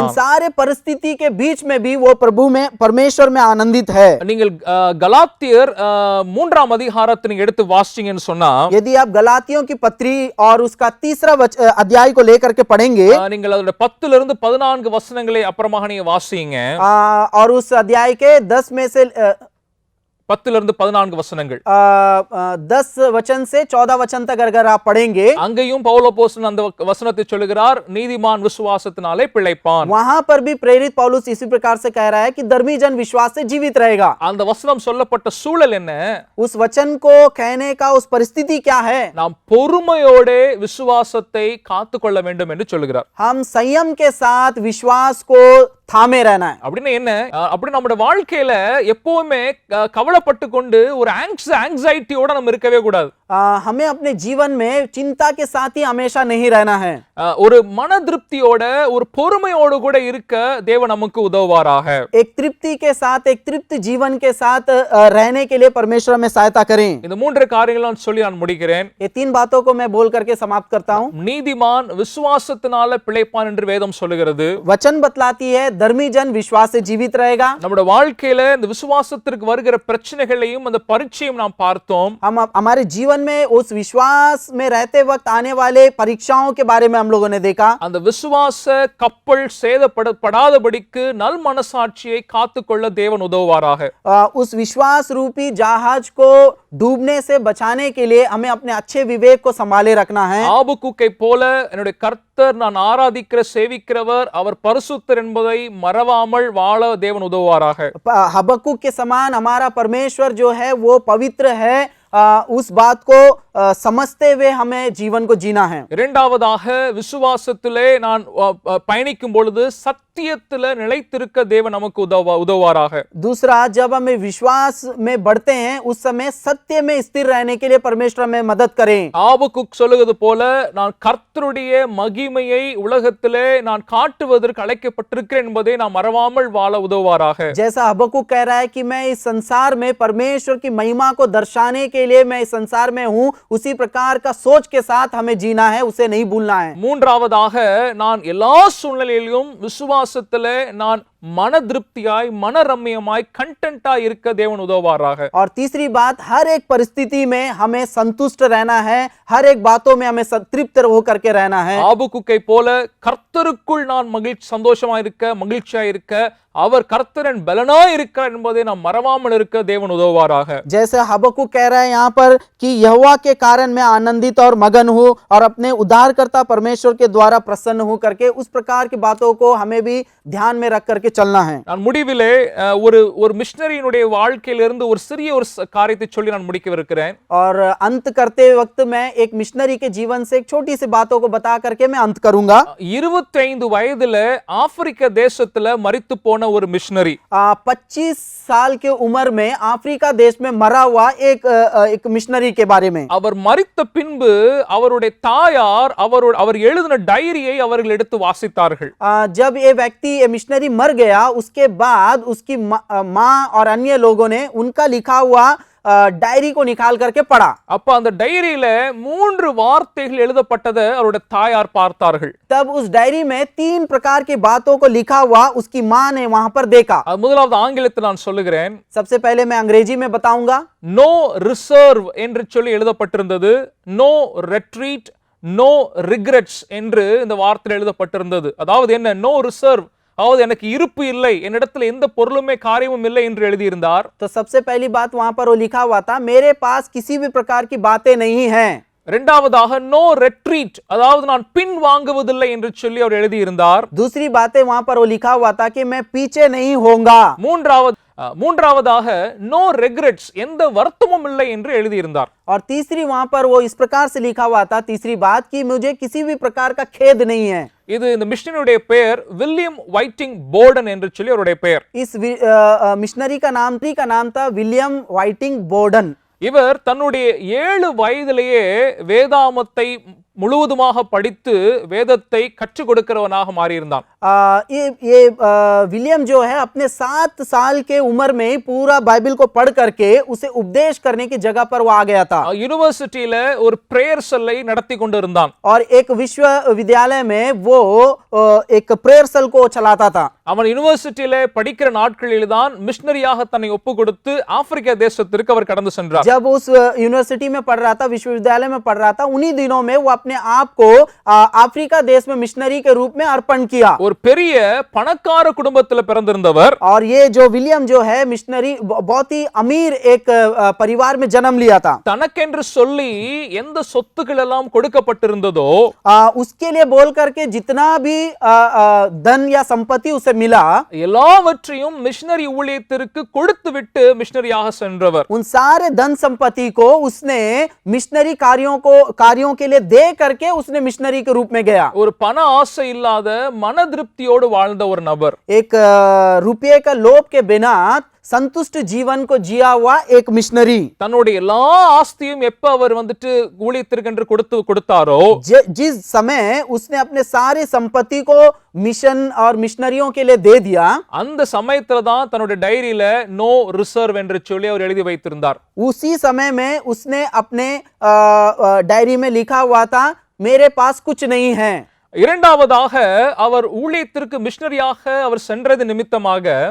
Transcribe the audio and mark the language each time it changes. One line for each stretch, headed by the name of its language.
Hindi: इन सारे परिस्थिति के बीच में भी वो प्रभु में, परमेश्वर में आनंदित है।
Tamil: நீங்கள் கலாத்தியர் 3ஆம் அதிகாரத்தை நீங்க எடுத்து வாசிச்சீங்கன்னு சொன்னா,
Hindi: यदि आप गलातियों की पत्री और उसका 3रा अध्याय को लेकर के पढ़ेंगे,
Tamil: நீங்கள் அதோட 10 இருந்து 14 வசனங்களை அப்புறமாக நீங்க வாசிங்க.
Hindi: और उस अध्याय के 10 में से
Tamil: 10 இருந்து 14 வசனங்கள்,
Hindi: 10 वचन से 14 वचन तक अगर आप पढ़ेंगे,
Tamil: அங்கேயும் பவுல் அப்போஸ்தலன் அந்த வசனத்தை சொல்லுகிறார், நீதிமான் விசுவாசத்தினாலே பிழைப்பான்.
Hindi: वहां पर भी प्रेरित पौलुस इसी प्रकार से कह रहा है कि धर्मी जन विश्वास से जीवित रहेगा।
Tamil: அந்த வசனம் சொல்லப்பட்ட சூழல் என்ன?
Hindi: उस वचन को कहने का उस परिस्थिति क्या है?
Tamil: நாம் பொறுமையோட விசுவாசத்தை காத்துக்கொள்ள வேண்டும் என்று சொல்லுகிறார்.
Hindi: हम संयम के साथ विश्वास को थामे रहना है।
Tamil: அப்படின்னு என்ன? அப்படி நம்முடைய வாழ்க்கையில எப்பவுமே கவலைப்பட்டு கொண்டு ஒரு ஆங்ஸைட்டியோட நம்ம இருக்கவே கூடாது.
Hindi: हमें अपने जीवन में चिंता के साथ ही हमेशा नहीं रहना है।
Tamil: ஒரு மன திருப்தியோட, ஒரு பொறுமையோடு கூட இருக்க தேவன் நமக்கு உதவுவாராக.
Hindi: एक तृप्ति के साथ, एक तृप्त जीवन के साथ रहने के लिए परमेश्वर हमें सहायता करें।
Tamil: இந்த 3 காரியங்களை சொல்லி நான் முடிக்கிறேன்.
Hindi: ये 3 बातों को मैं बोल करके समाप्त करता हूं।
Tamil: நீதிமான் விசுவாசத்தினால பிழைப்பான் என்று வேதம் சொல்லுகிறது.
Hindi: वचन बतलाती है धर्मी जन विश्वास से जीवित रहेगा।
Tamil: நம்முடைய வாழ்க்கையில இந்த விசுவாசத்திற்கு வருகிற பிரச்சனைகளையும் அந்த பரீட்சையும் நாம் பார்த்தோம்.
Hindi: हम हमारे जीवन में उस विश्वास में रहते वक्त आने वाले परीक्षाओं के बारे में हम लोगों ने देखा।
Tamil: அந்த விசுவாச கப்பல் சேதப்படாதபடிக்கு நல் மனசாட்சியை காத்துக்கொள்ள தேவன் உதவுவாராக.
Hindi: उस विश्वास रूपी जहाज को डूबने से बचाने के लिए हमें अपने अच्छे विवेक को संभाले रखना है।
Tamil: ஆபகுக்கை போல என்னுடைய கர்த்தர் நான் ஆராதிக்கிற சேவிக்கிறவர், அவர் பரிசுத்தர் என்பதை மறவாமல் வாழ தேவன் உதவுவாராக.
Hindi: हबक्कुक के समान हमारा परमेश्वर जो है वो पवित्र है उस बात को समझते हुए हमें जीवन को जीना है।
Tamil: இரண்டாவதாக விசுவாசத்திலே நான் பயணிக்கும் பொழுது சத்தியத்திலே நிலைத்திருக்க தேவன் நமக்கு உதவுவாராக.
Hindi: दूसरा, जब हमें विश्वास में बढ़ते हैं उस समय सत्य में स्थिर रहने के लिए परमेश्वर हमें मदद करें।
Tamil: ஆபகுக் சொல்லுகிறது போல நான் கர்த்தருடைய மகிமையை உலகத்திலே நான் காட்டுவதற்கு அழைக்கப்பட்டிருக்கிறேன் என்பதை நான் மறவாமல் வாழ உதவுவாராக.
Hindi: जैसा हबक्कुक कह रहा है कि मैं इस संसार में परमेश्वर की महिमा को दर्शाने के लिए मैं इस संसार में हूं, उसी प्रकार का सोच के साथ हमें जीना है, उसे नहीं भूलना है।
Tamil: மூன்றாவதாக நான் எல்லா சூழ்நிலையிலும் விசுவாசத்திலே நான் மன திருப்தியாய் மனரம்யமாய் கண்டென்ட்டாய் இருக்க தேவன் உதவுவாராக.
Hindi: और तीसरी बात, हर एक परिस्थिति में हमें संतुष्ट रहना है, हर एक बातों में हमें तृप्त होकर के रहना है।
Tamil: ஆபகுக்கை போல கர்த்தருக்குள் நான் சந்தோஷமாய் இருக்க மகிழ்ச்சியாய் இருக்க அவர் கர்த்தரன் பலனாய் இருக்கிறார் என்பதை நாம் மறவாமல் இருக்க தேவன் உதவுவாராக.
Hindi: जैसे हबक्कुक कह रहा है यहाँ पर कि यहोवा के कारण मैं आनंदित और मगन हूँ और अपने उद्धारकर्ता परमेश्वर के द्वारा प्रसन्न हूँ करके उस प्रकार की बातों को हमें भी ध्यान में रख करके चलना है।
Tamil: நான் முடிவிலே ஒரு மிஷனரியினுடைய வாழ்க்கையிலிருந்து ஒரு சிறிய ஒரு காரியத்தை சொல்லி நான் முடிக்கவிருக்கிறேன்.
Hindi: और अंत करते वक्त मैं एक मिशनरी के जीवन से एक छोटी सी बातों को बता करके मैं अंत करूंगा।
Tamil: 25 வயதுல ஆப்பிரிக்க தேசத்துல மரித்து போன ஒரு மிஷனரி
Hindi: 25 साल के उम्र में अफ्रीका देश में मरा हुआ एक मिशनरी के बारे में।
Tamil: அவர் மரித்த பின்பு அவருடைய தாயார் அவர் எழுதின டைரியை அவர்கள் எடுத்து வாசித்தார்கள்.
Hindi: जब ये व्यक्ति ये मिशनरी मर गया उसके बाद उसकी माँ और अन्य लोगों ने उनका लिखा हुआ डायरी को निकाल करके पढ़ा।
Tamil: அப்ப அந்த டைரியில 3 வார்த்தைகள் எழுதப்பட்டதை அவருடைய தாயார் பார்த்தார்கள்.
Hindi: तब उस डायरी में 3 प्रकार की बातों को लिखा हुआ उसकी माँ ने वहां पर देखा।
Tamil: அது முதலாவது ஆங்கிலத்தில் நான் சொல்லுகிறேன்.
Hindi: सबसे पहले मैं अंग्रेजी में बताऊंगा।
English: no reserve
Tamil: என்று சொல்லி எழுதப்பட்டிருந்தது.
English: no retreat, no regrets
Tamil: என்று இந்த வார்த்தையில் எழுதப்பட்டிருந்தது. அதாவது என்ன?
English: no reserve,
Tamil: அதாவது எனக்கு இருப்பு இல்லை, என்னிடத்தில் எந்த பொருளுமே காரியமும் இல்லை என்று எழுதியிருந்தார்.
Hindi: तो सबसे पहली बात वहां पर वो लिखा हुआ था, मेरे पास किसी भी प्रकार की बातें नहीं हैं।
Tamil: இரண்டாவதாக
English: no retreat,
Tamil: அதாவது நான் பின் வாங்குவதில்லை என்று சொல்லி அவர் எழுதியிருந்தார்.
Hindi: दूसरी बातें वहां पर वो लिखा हुआ था कि मैं पीछे नहीं होऊंगा।
Tamil: மூன்றாவதாக
English: no regrets,
Tamil: எந்த வருத்தமும் இல்லை என்று எழுதியிருந்தார்.
Hindi: और तीसरी वहां पर वो इस प्रकार से लिखा हुआ था, तीसरी बात, कि मुझे किसी भी प्रकार का खेद नहीं है।
Tamil: இது இந்த மிஷனரியுடைய பெயர் வில்லியம் வைட்டிங் போர்டன் என்று சொல்லி அவருடைய பெயர்.
Hindi: इस मिशनरी का नाम था विलियम वाइटिंग बोर्डन।
Tamil: இவர் தன்னுடைய 7 வயதிலேயே வேதாமத்தை முழுவதுமாக படித்து வேதத்தை கற்றுக் கொடுக்கிறவனாக மாறியிருந்தான்.
Hindi: ये विलियम जो है अपने 7 साल के उम्र में पूरा बाइबल को पढ़ करके उसे उपदेश करने की जगह पर वो आ गया था।
Tamil: यूनिवर्सिटीல ஒரு பிரேயர் செல்லை நடத்தி கொண்டிருந்தான்.
Hindi: और एक विश्वविद्यालय में वो एक प्रेयर सेल को चलाता था।
Tamil: அவன் யூனிவர்சிட்டியில படிக்கிற நாட்களில் தான் மிஷனரியாக தன்னை ஒப்பு கொடுத்து ஆப்பிரிக்கா தேசத்திற்கு அவர் கடந்து சென்றார்.
Hindi: जब उस यूनिवर्सिटी में पढ़ रहा था, विश्वविद्यालय में पढ़ रहा था, उन्हीं दिनों में वो अपने आप को अफ्रीका देश में मिशनरी के रूप में अर्पण किया।
Tamil: ஒரு பெரிய பணக்கார குடும்பத்தில் பிறந்திருந்தவர்.
Hindi: और ये जो विलियम जो है मिशनरी बहुत ही अमीर एक परिवार में जन्म लिया था।
Tamil: தனக்கென்று சொல்லி எந்த சொத்துக்கள் எல்லாம் கொடுக்கப்பட்டிருந்ததோ
Hindi: उसके लिए बोल करके जितना भी धन या संपत्ति उसे मिला,
Tamil: எல்லாவற்றையும் மிஷனரி ஊழியத்திற்கு கொடுத்துவிட்டு மிஷனரியாக சென்றவர்.
Hindi: उन सारे धन संपत्ति को उसने मिशनरी कार्यों के लिए दे करके उसने मिशनरी के रूप में गया।
Tamil: ஒரு பண ஆசை இல்லாத மன திருப்தியோடு வாழ்ந்த ஒரு நபர்,
Hindi: एक रुपये का लोभ के बिना संतुष्ट जीवन को जिया हुआ एक मिशनरी,
Tamil: தன்னுடைய எல்லா ஆஸ்தியும் எப்ப அவர் வந்துட்டு ஊழியத்திற்கென்று கொடுத்தாரோ,
Hindi: जिस समय उसने अपने सारे संपत्ति को मिशन और मिशनरियों के लिए दे दिया,
Tamil: அந்த சமயத்துல தான் தன்னுடைய டைரியில
English: no reserve
Tamil: என்று சொல்லி அவர் எழுதி வைத்திருந்தார்.
Hindi: उसी समय में उसने अपने डायरी में लिखा हुआ था, मेरे पास कुछ नहीं है।
Tamil: இரண்டாவதாக அவர் ஊழியத்திற்கு மிஷனரியாக அவர் சென்றது நிமித்தமாக